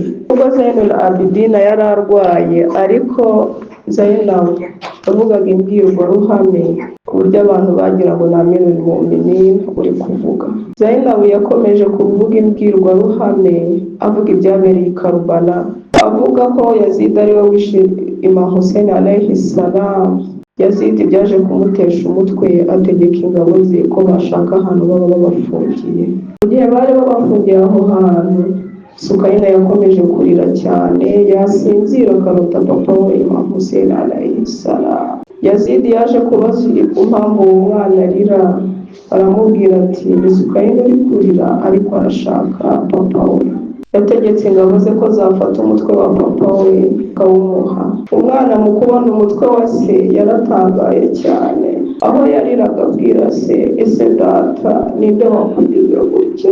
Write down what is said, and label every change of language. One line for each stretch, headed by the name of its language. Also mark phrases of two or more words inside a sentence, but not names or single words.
Kinyarwanda: Ubwo Zainul Abidin yari arwaye, ariko Zainabu yavugaga imbwirwaruhame ku buryo abantu bagira ngo ni Amirul Mu'minin uri kuvuga. Zainabu yakomeje kuvuga imbwirwaruhame, avuga ibyabereye i Karbala, avuga ko Yazid ari we wishe Imam Hussein
Arabic: عليه السلام.
Kinyarwanda: Yazid byaje kumutesha umutwe, ategeka ingabo ze ko bashaka ahantu baba babafungiye. Mu gihe bari babafungiye aho hantu, Sukayina yakomeje kurira cyane, yasinzira akarota papa we Imam Hussein
Arabic: عليه السلام.
Kinyarwanda: Yazid yaje kubaza impamvu uwo mwana arira, aramubwira ati ni Sukayina uri kurira ariko arashaka papa we. Yategetse ingabo ze ko zafata umutwe wa papa we akawumuha. Umwana mu kubona umutwe wa se yaratangaye cyane, aho yariraga abwira se, ese data ninde wakugize gutya?